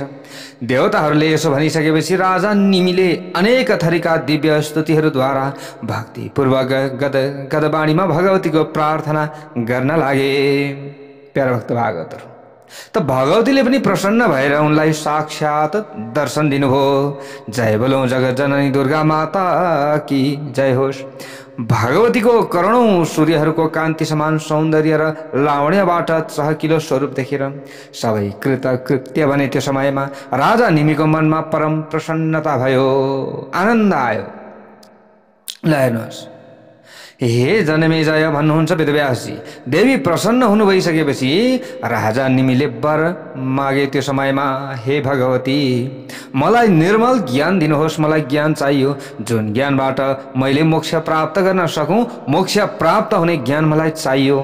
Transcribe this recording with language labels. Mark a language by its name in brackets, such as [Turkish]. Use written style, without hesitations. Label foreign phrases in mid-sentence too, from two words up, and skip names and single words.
[Nepali] देवताहरूले यसो भनिसकेपछि राजा निमिले अनेक थरीका दिव्य स्तुतिहरूद्वारा भक्तिपूर्वक गदबाणीमा भगवतीको प्रार्थना गर्न लागे। प्यारा भक्त भागवतहरू, त भगवतीले पनि प्रसन्न भएर उनलाई साक्षात दर्शन दिनुभयो। जय बोलौं जगत जननी दुर्गा [Hindi] माता की जय [Nepali] होस्। भगवतीको करोडौं सूर्यहरूको कान्ति समान सौन्दर्य र लावण्यबाट चहकिलो स्वरूप देखेर सबै कृतकृत्य भने त्यो समयमा राजा निमिको मनमा परम प्रसन्नता भयो, आनन्द आयो। ल हेर्नुहोस्, हे जनमेजय भन्नुहुन्छ वेदव्यासजी, देवी प्रसन्न हुनु भइसकेपछि राजा निमिले वर मागे त्यो समयमा, हे भगवती मलाई निर्मल ज्ञान दिनुहोस्, मलाई ज्ञान चाहियो जुन ज्ञानबाट मैले मोक्ष प्राप्त गर्न सकूँ, मोक्ष प्राप्त हुने ज्ञान मलाई चाहियो।